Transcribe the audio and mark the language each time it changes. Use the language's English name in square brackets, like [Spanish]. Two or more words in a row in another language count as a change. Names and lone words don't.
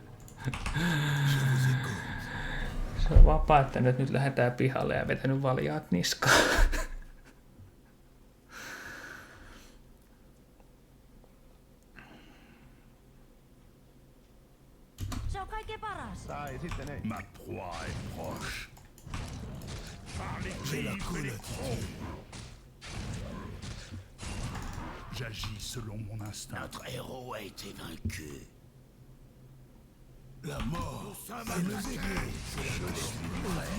[Finnish] Se on vaan päättänyt, että nyt lähdetään pihalle ja vetänyt valjaat niskaan. Se on kaikkein paras. Tai sitten ei. [French] Ma proie est proche. J'ai la colle. J'agis selon mon instinct. Notre héros a été vaincu. La mort, la musique. Je suis prêt.